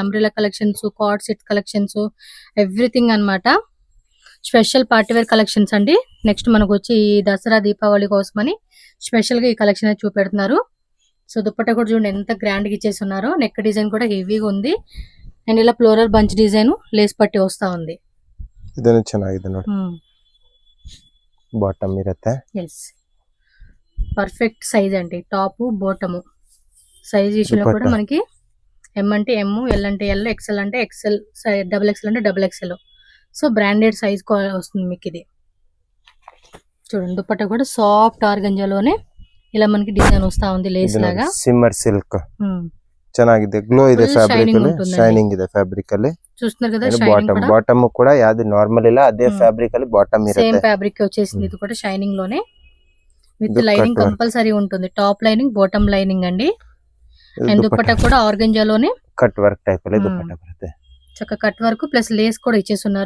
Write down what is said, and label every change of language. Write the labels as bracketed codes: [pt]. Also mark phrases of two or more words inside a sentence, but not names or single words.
[en] umbrella collections, card set collections, everything అన్నమాట. special party wear collections అండి. [te] నెక్స్ట్ మనకు వచ్చి ఈ దసరా దీపావళి కోసమని స్పెషల్ గా ఈ కలెక్షన్ అయితే చూపెడుతున్నారు. సో దుపట్టా కూడా చూడండి ఎంత గ్రాండ్ గా ఇచ్చేసి ఉన్నారు. [en] neck design [te] కూడా హెవీగా ఉంది అండ్ ఇలా [en] floral bunch design lace [te] పట్టి వస్తా ఉంది. [kn] ಇದನ್ನು ಚೆನ್ನಾಗಿದೆ ನೋಡಿ. ಬಾಟಮ್ ಇರುತ್ತೆ. [en] yes perfect size [te] అండి. [en] top bottom size [te] విషయంలో కూడా మనకి M అంటే M, L అంటే L, XL అంటే XL, XXL అంటే XXL. [en] so branded size [te] వస్తుంది మీకు ఇది. చూడండి దుపట్టా కూడా సాఫ్ట్ ఆర్గంజాలోనే ఇలా మనకి డిజైన్ వస్తా ఉంది లేస్ లాగా. [en] shimmer silk [kn] ಚೆನ್ನಾಗಿದೆ. గ్లో ಇದೆ ಫ್ಯಾಬ್ರಿಕ್ ಅಲ್ಲಿ. ಶೈನಿಂಗ್ ಇದೆ ಫ್ಯಾಬ್ರಿಕ್ ಅಲ್ಲಿ. [te] చూస్తున్నారు కదా షైనింగ్ కూడా. బాటమ్ కూడా యాది నార్మల్ ఇలా అదే ఫ్యాబ్రిక్ ಅಲ್ಲಿ బాటమ్ ఇರುತ್ತೆ. సేమ్ ఫ్యాబ్రిక్ వచ్చేసింది. ఇది కూడా షైనింగ్ లోనే [en] with lining compulsory [te] ఉంటుంది. [en] top lining bottom lining [te] అండి. అండ్ దుపట్టా కూడా ఆర్గంజాలోనే [en] cut work type [te] లో దుపట్టా బರುತ್ತೆ. చక్క [en] cut work plus lace [te] కూడా ఇచ్చేస్తున్నారు.